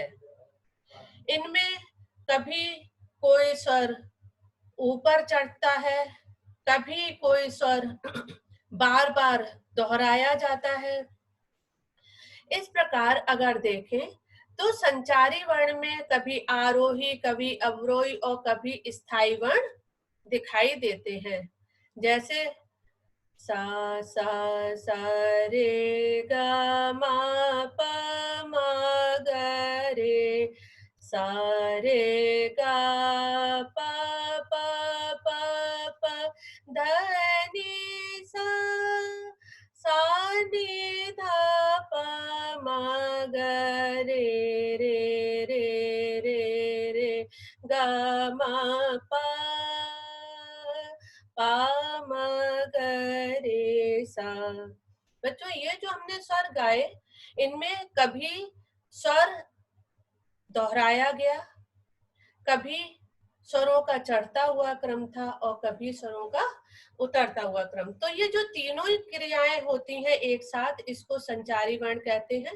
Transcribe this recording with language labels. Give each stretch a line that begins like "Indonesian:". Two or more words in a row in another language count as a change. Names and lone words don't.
Hindi: इनमें कभी कोई स्वर ऊपर चढ़ता है, कभी कोई स्वर बार बार दोहराया जाता है। इस प्रकार अगर देखें तो संचारी वर्ण में कभी आरोही, कभी अवरोही और कभी स्थायी वर्ण दिखाई देते हैं। जैसे सा सा सा रे ग मा प म ग रे, सा रे ग प प प प ध नि सा, सा नि ध प म ग रे रे रे रे रे ग म प पा म ग रे सा। बच्चों ये जो हमने स्वर गाए इनमें कभी स्वर दोहराया गया, कभी स्वरों का चढ़ता हुआ क्रम था और कभी स्वरों का उतरता हुआ क्रम। तो ये जो तीनों क्रियाएं होती हैं एक साथ, इसको संचारी वर्ण कहते हैं।